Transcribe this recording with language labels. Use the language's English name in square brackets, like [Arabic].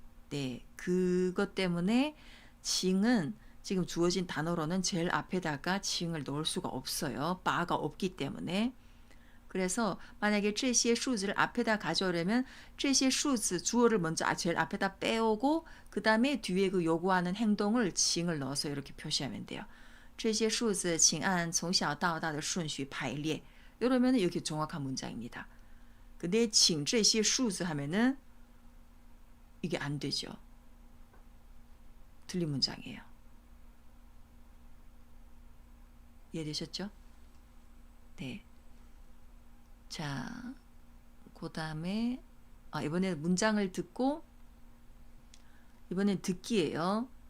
[Korean] 네, 그것 때문에 칭은 지금 주어진 단어로는 제일 앞에다가 칭을 넣을 수가 없어요. 바가 없기 때문에. 그래서 만약에 [Chinese] 这些数字 [Korean] 를 앞에다 가져오려면 这些数字 주어를 먼저 제일 앞에다 빼오고 그 다음에 뒤에 그 요구하는 행동을 칭을 넣어서 이렇게 표시하면 돼요. [Chinese] 这些数字请按从小到大的顺序排列. [Korean] 이러면 이렇게 정확한 문장입니다. 근데 [Chinese] 请这些数字 [Korean] 하면은 이게 안 되죠. 틀린 문장이에요. 이해되셨죠? 네. 자, 그 다음에 이번에 문장을 듣고 이번엔 듣기예요.